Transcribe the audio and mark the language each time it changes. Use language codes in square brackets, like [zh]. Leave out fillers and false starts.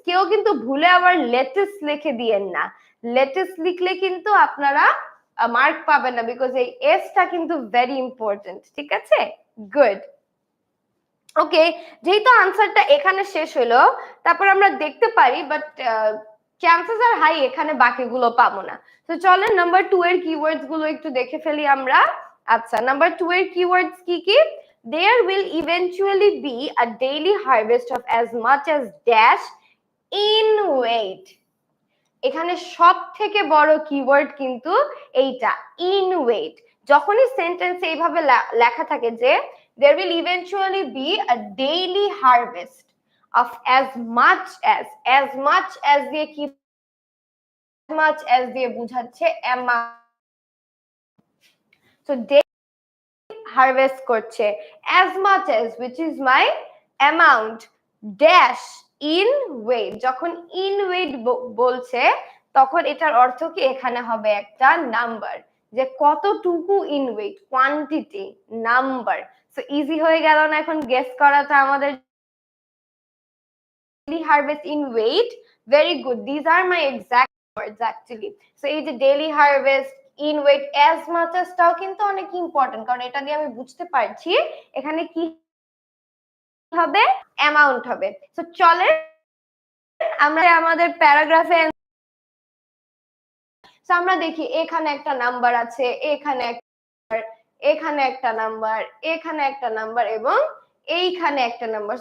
[bn] কেউ কিন্তু ভুলে আবার লেটুস লিখে দিয়েন না। লেটুস লিখলে কিন্তু আপনারা মার্ক পাবেন না, বিকজ এই এসটা কিন্তু ভেরি ইম্পর্টেন্ট, ঠিক আছে? গুড। ওকে, যেহেতু আনসারটা এখানে শেষ হলো, তারপর আমরা দেখতে পারি [en] but chances are high [bn] এখানে বাকিগুলো পাবো না। তো চলেন নাম্বার 2 এর কিওয়ার্ডস গুলো একটু দেখে ফেলি আমরা। আচ্ছা, নাম্বার 2 এর কিওয়ার্ডস কি কি? [en] There will eventually be a daily harvest of as much as dash in weight. [bn] এখানে সব থেকে বড় কিওয়ার্ড কিন্তু এইটা, ইন ওয়েট। যখনই সেন্টেন্স এইভাবে লেখা থাকে যে [en] there will eventually be a daily harvest of as much as [bn] দিয়ে কি [en] much as [bn] দিয়ে বোঝাচ্ছে [en] amount। so [bn] হারভেস্ট করছে [en] as much as which is my amount dash in weight। [bn] যখন in weight বলছে তখন এটার অর্থ কি এখানে হবে একটা নাম্বার, যে কতটুকু in weight, quantity, number. So easy হয়ে গেল না এখন গেস করাটা আমাদের? [en] daily harvest in weight, very good, these are my exact words actually। [bn] so এই যে daily harvest, in weight, as much as টাও কিন্তু অনেক ইম্পর্টেন্ট, কারণ এটা দিয়ে আমি বুঝতে পারছি এখানে কি হবে, অ্যামাউন্ট হবে। তো চলে আমরা আমাদের প্যারাগ্রাফে আমরা দেখি এখানে একটা নাম্বার আছে, এখানে এখানে একটা নাম্বার, এখানে একটা নাম্বার এবং এইখানে একটা নাম্বার।